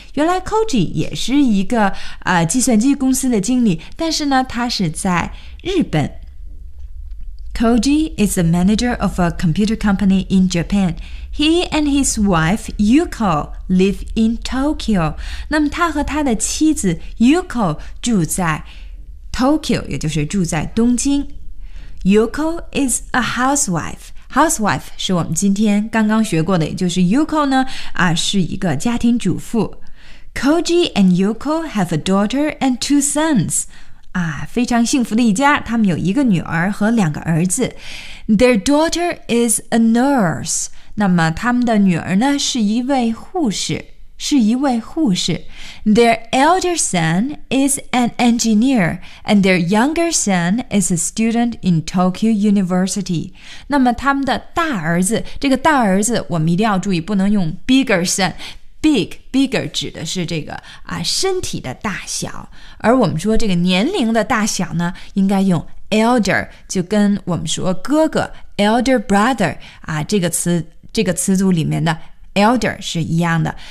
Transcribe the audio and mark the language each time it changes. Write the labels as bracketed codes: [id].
[zh] 原来 Koji 也是一个、计算机公司的经理，但是呢，他是在日本。 [en] Koji is a manager of a computer company in Japan. He and his wife Yuko live in Tokyo. [zh] 那么他和他的妻子 Yuko 住在 Tokyo， 也就是住在东京。 [en] Yuko is a housewife. [zh] Housewife 是我们今天刚刚学过的，也就是 Yuko 呢、是一个家庭主妇。 [en] Koji and Yuko have a daughter and two sons. [zh] 啊，非常幸福的一家，他们有一个女儿和两个儿子。 [en] Their daughter is a nurse. [zh] 那么他们的女儿呢，是一位护士。是一位护士。 [en] Their elder son is an engineer and their younger son is a student in Tokyo University. [zh] 那么他们的大儿子，这个大儿子我们一定要注意，不能用 bigger son， bigger 指的是这个、身体的大小，而我们说这个年龄的大小呢，应该用 elder， 就跟我们说哥哥 elder brother、这个词组里面的elder 是一样的。